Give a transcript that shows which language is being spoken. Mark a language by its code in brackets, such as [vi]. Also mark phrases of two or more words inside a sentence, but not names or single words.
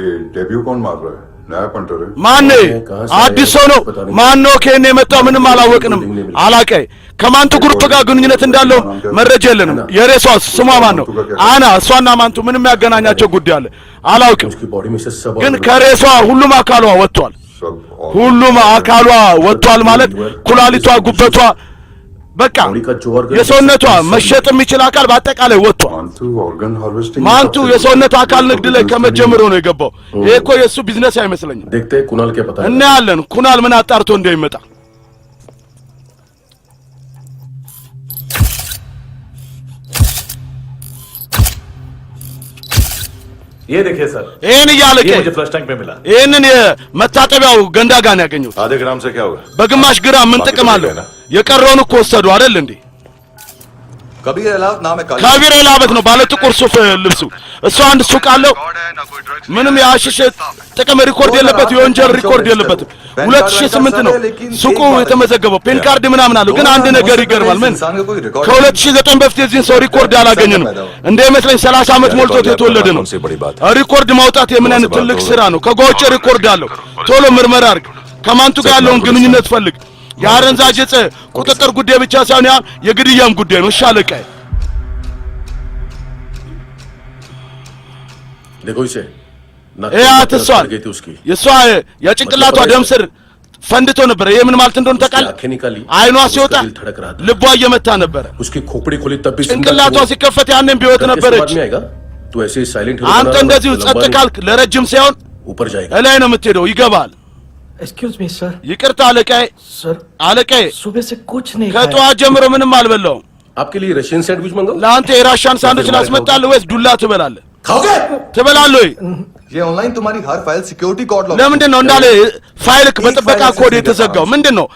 [hi] डेब्यू कौन मार रहा है? नया पंटर है? [am] ማን አዲስ ሰው ነው? ማን ነው ከኔ የመጣው? ምንም አላወቅንም። አላቀ ከማንቱ ግሩፕ ጋር ግንኙነት እንዳለው መረጃ የለንም። የሬሷ ስሟ ማን ነው? አና እሷና ማንቱ ምንም ያገናኛቸው ጉዳይ አለ አላውቅም። ግን ከሬሷ ሁሉም አካሏ ወጥቷል። ሁሉም አካሏ ወጥቷል ማለት ኩላሊቷ፣ ጉበቷ፣ በቃ የሰውነቷ መሸጥ የሚችል አካል በአጠቃላይ ወጥቷል። ማንቱ የሰውነቷ አካል ንግድ ላይ ከመጀመሩ ነው የገባው። ይሄ እኮ የእሱ ቢዝነስ አይመስለኝም። እናያለን ኩናል ምን አጣርቶ እንደሚመጣ። [hi] ये देखिए सर, [am] ይሄን እያለቀ [hi] ये मुझे फ्लश टैंक में मिला। [am] ይሄንን የመታጠቢያው ገንዳ ጋር ነው ያገኘሁት። [hi] आधे ग्राम से क्या होगा? [am] በግማሽ ግራም ምን ጥቅም አለው? የቀረውን እኮ ወሰዱ አይደል እንዴ? [hi] कबीर अलावत नाम है काली। [am] ከቢር ላበት ነው ባለ ጥቁር ሱፍ ልብሱ። እሱ አንድ ሱቅ አለው። ምንም የአሽሽ ጥቅም ሪኮርድ የለበት፣ የወንጀል ሪኮርድ የለበትም። 2008 ነው ሱቁ የተመዘገበው። [en] PAN card [am] ምናምን አለው። ግን አንድ ነገር ይገርማል። ምን ከ2009 በፊት የዚህን ሰው ሪኮርድ አላገኘንም። እንደ ይመስለኝ 30 ዓመት ሞልቶት የተወለደ ነው። ሪኮርድ ማውጣት የምን አይነት ትልቅ ስራ ነው። ከጓውጭ ሪኮርድ አለው። ቶሎ ምርመራ አድርግ። ከማንቱ ጋር ያለውን ግንኙነት ፈልግ። የአረንዛዥ ዕፅ ቁጥጥር ጉዳይ ብቻ ሳይሆን ያ የግድያም ጉዳይ ነው። እሺ አለቃዬ። [hi] देखो इसे [am] አትሷል የሷ የጭንቅላቷ ደም ስር ፈንድቶ ነበር። ይሄ ምን ማለት እንደሆነ ታውቃለህ? አይኗ ሲወጣ ልቧ እየመታ ነበር። ጭንቅላቷ ሲከፈት ያንን ቢወት ነበረች። አንተ እንደዚሁ ጸጥ ካልክ ለረጅም ሳይሆን እላይ ነው የምትሄደው። ይገባል። [en] Excuse me sir. [am] ይቅርታ አለቃዬ። [hi] सर [am] አለቃዬ [hi] सुबह से कुछ नहीं [am] ከጠዋት ጀምሮ ምንም አልበላውም። [hi] आपके लिए [en] Russian sandwich [hi] मंगाऊं? [am] ለአንተ የራሻን ሳንዱች ላስመጣልህ ወይስ ዱላ ትበላለህ? [hi] खाओगे? [am] ትበላለህ ወይ? [hi] ये ऑनलाइन तुम्हारी हर फाइल [en] security code lock. [am] ለምንድን ነው እንዳለ ፋይልክ በጥበቃ ኮድ የተዘጋው? ምንድን ነው?